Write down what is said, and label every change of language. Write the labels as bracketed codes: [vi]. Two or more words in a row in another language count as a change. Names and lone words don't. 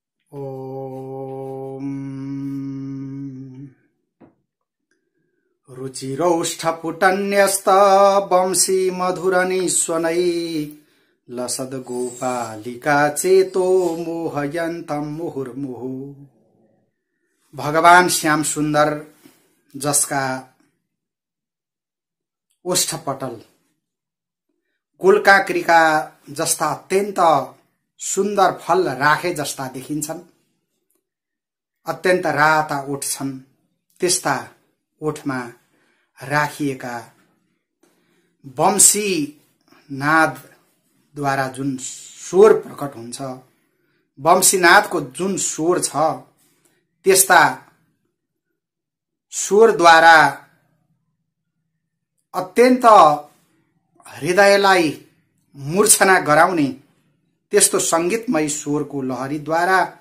[sa] ॐ रुचिरौष्ठपुटन्यस्त वंशी मधुरनिस्वनै लसद्गोपालिका चेतो मोहयन्तं मुहुर्मुहुः। [ne] भगवान श्याम सुन्दर जसका ओष्ठपटल गोलकाकृतिका जस्ता अत्यन्त सुन्दर फल राखे जस्ता देखिन्छन्, अत्यन्त राता ओठ छन्। त्यस्ता ओठमा राखिएका वंशी नादद्वारा जुन स्वर प्रकट हुन्छ, वंशी नादको जुन स्वर छ, त्यस्ता स्वरद्वारा अत्यन्त हृदयलाई मूर्छना गराउने त्यस्तो संगीतमय स्वरको लहरीद्वारा